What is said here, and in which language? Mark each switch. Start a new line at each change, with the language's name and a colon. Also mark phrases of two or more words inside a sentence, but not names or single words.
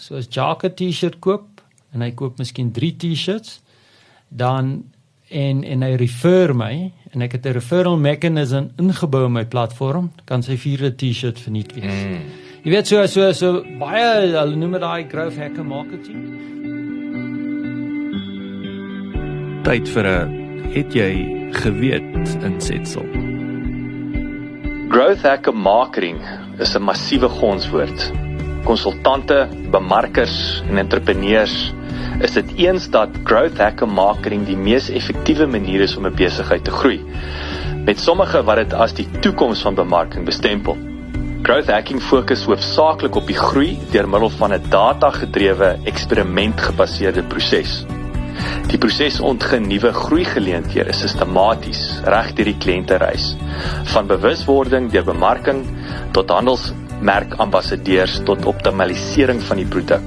Afrikaans: So as Jacques 'n t-shirt koop, en hy koop miskien 3 t-shirts, dan, en hy refer my, en ek het 'n
English: referral mechanism
Afrikaans: ingebou in my platform, kan sy 4de t-shirt verniet wees. Jy weet, so baie, hulle noem dit daai
English: growth hacker marketing.
Afrikaans: Tyd vir 'n het jy geweet insetsel.
English: Growth hacker marketing
Afrikaans: is 'n massiewe gonswoord. Konsultante, bemarkers en entrepreneurs is dit eens dat
English: growth hacker marketing
Afrikaans: die mees effektiewe manier is om 'n besigheid te groei. Met sommige wat dit as die toekoms van bemarking bestempel.
English: Growth hacking
Afrikaans: fokus hoofsaaklik op die groei deur middel van 'n data-gedrewe, eksperimentgebaseerde proses. Die proses ontgin nuwe groeigeleenthede sistematies reg deur die kliëntereis, van bewuswording deur bemarking tot handelsmerkambassadeurs tot optimalisering van die produk.